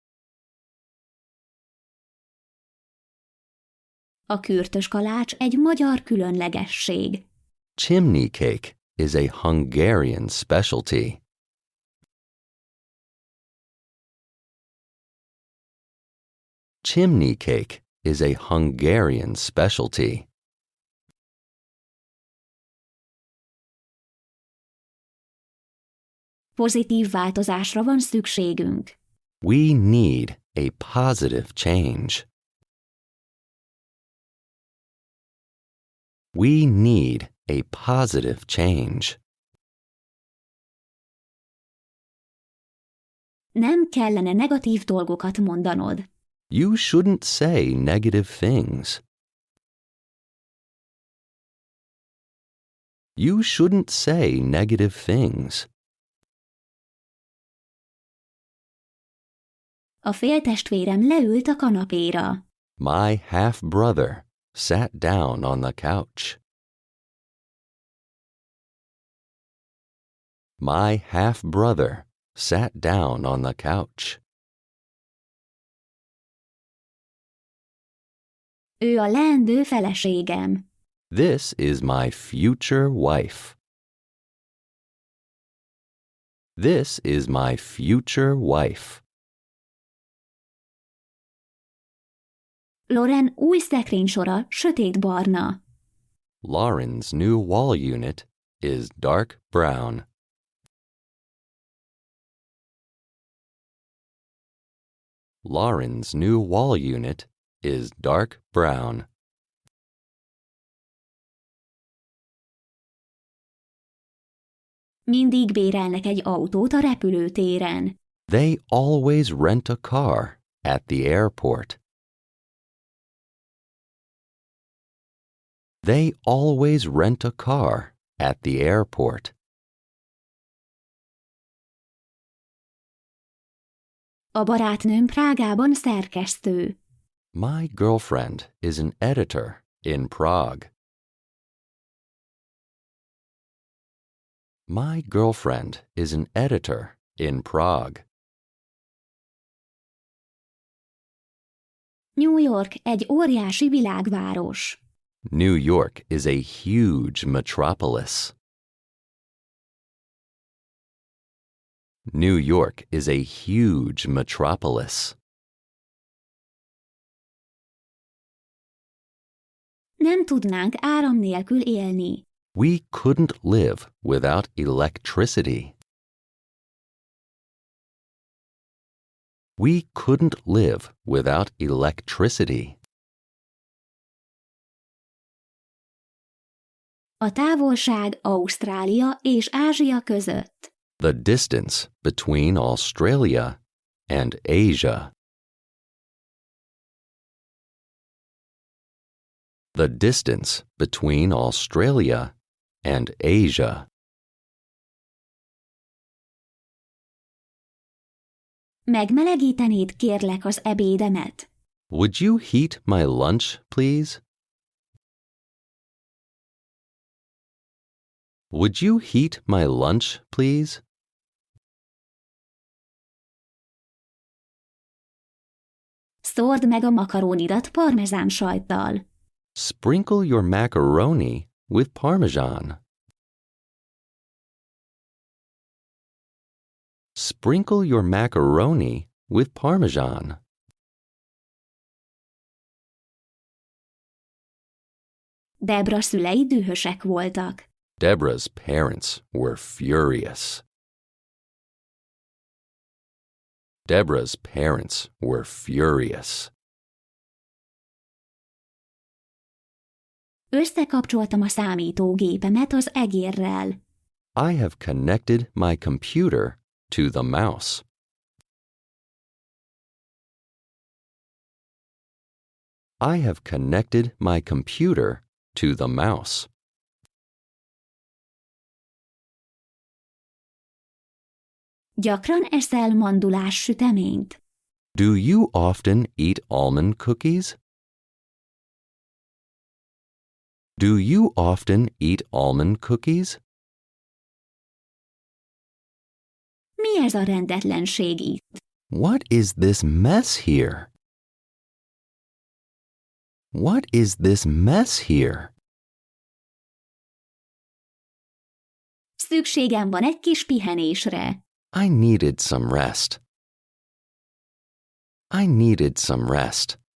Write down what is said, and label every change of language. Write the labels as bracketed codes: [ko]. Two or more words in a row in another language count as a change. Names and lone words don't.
[hu] A kürtös kalács egy magyar különlegesség. [en] Chimney cake is a Hungarian specialty. Chimney cake is a Hungarian specialty. [hu] Pozitív változásra van szükségünk. [en] We need a positive change. We need a positive change. [hu] Nem kellene negatív dolgokat mondanod. [en] You shouldn't say negative things. You shouldn't say negative things. [hu] A féltestvérem leült a kanapéra. [en] My half-brother sat down on the couch. My half-brother sat down on the couch. [hu] Ő a leendő feleségem. [en] This is my future wife. This is my future wife. [hu] Loren új szekrénysora sötétbarna. [en] Lauren's new wall unit is dark brown. Lauren's new wall unit is dark brown. [hu] Mindig bérelnek egy autót a repülőtéren. [en] They always rent a car at the airport. They always rent a car at the airport. [hu] A barátnőm Prágában szerkesztő. [en] My girlfriend is an editor in Prague. My girlfriend is an editor in Prague. [hu] New York egy óriási világváros. [en] New York is a huge metropolis. New York is a huge metropolis. [hu] Nem tudnánk áram nélkül élni. [en] We couldn't live without electricity. We couldn't live without electricity. [hu] A távolság Ausztrália és Ázsia között. [en] The distance between Australia and Asia. The distance between Australia and Asia. [hu] Megmelegítenéd kérlek az ebédemet? [en] Would you heat my lunch, please? Would you heat my lunch, please? [hu] Szórd meg a makarónidat parmezán sajttal. [en] Sprinkle your macaroni with Parmesan. Sprinkle your macaroni with Parmesan. [hu] Debra szülei dühösek voltak. [en] Deborah's parents were furious. Deborah's parents were furious. [hu] Összekapcsoltam a számítógépemet az egérrel. [en] I have connected my computer to the mouse. I have connected my computer to the mouse. [hu] Gyakran eszel mandulás süteményt? [en] Do you often eat almond cookies? Do you often eat almond cookies? [hu] Mi ez a rendetlenség itt? [en] What is this mess here? What is this mess here? [hu] Szükségem van egy kis pihenésre. [en] I needed some rest. I needed some rest.